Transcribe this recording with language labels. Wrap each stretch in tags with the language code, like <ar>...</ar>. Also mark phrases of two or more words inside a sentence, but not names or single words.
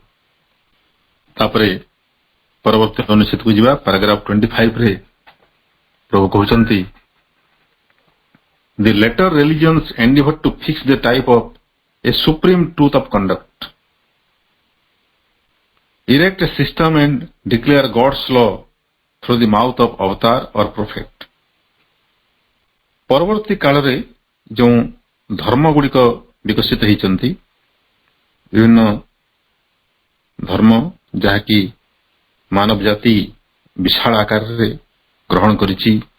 <or>ତାପରେ ପରବର୍ତ୍ତୀ ଅନୁଚ୍ଛେଦକୁ ଯିବା। ପାରାଗ୍ରାଫ 25 ରେ ପ୍ରଭୁ କହୁଛନ୍ତି</or> <en>The later religions endeavor to fix the type of a supreme truth of conduct, erect a system and declare God's law through the mouth of avatar or prophet।</en> <or>ପରବର୍ତ୍ତୀ କାଳରେ ଯେଉଁ ଧର୍ମ ଗୁଡ଼ିକ ବିକଶିତ ହୋଇଛନ୍ତି ବିଭିନ୍ନ ଧର୍ମ ଯାହାକି ମାନବ ଜାତି ବିଶାଳ ଆକାରରେ ଗ୍ରହଣ କରିଛି,</or>